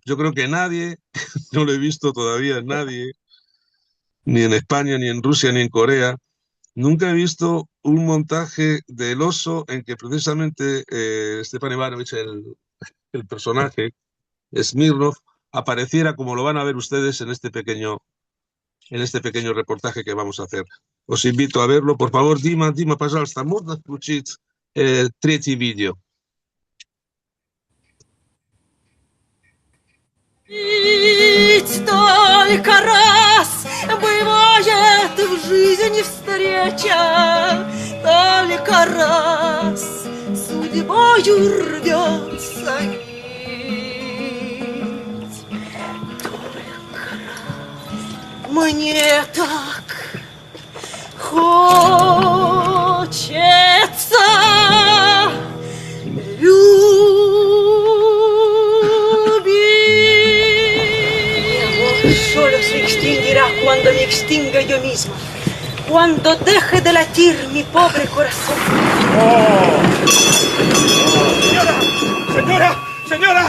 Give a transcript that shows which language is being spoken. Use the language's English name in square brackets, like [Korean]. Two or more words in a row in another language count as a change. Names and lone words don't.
[Spanish] Yo creo que nadie, no lo he visto todavía nadie, ni en España, ni en Rusia, ni en Corea, nunca he visto un montaje del oso en que precisamente Stepan Ivanovich, el personaje, Smirnov, apareciera como lo van a ver ustedes en este pequeño reportaje que vamos a hacer. Os invito a verlo. Por favor, [Russian] Dima, пожалуйста, можно включить третий видео? Ведь только раз бывает в жизни встреча, только раз судьбою рвется нить. Только раз мне так хочется [Spanish] solo se extinguirá cuando me extinga yo misma, cuando deje de latir mi pobre corazón. ¡Oh! ¡Señora! ¡Señora! ¡Señora!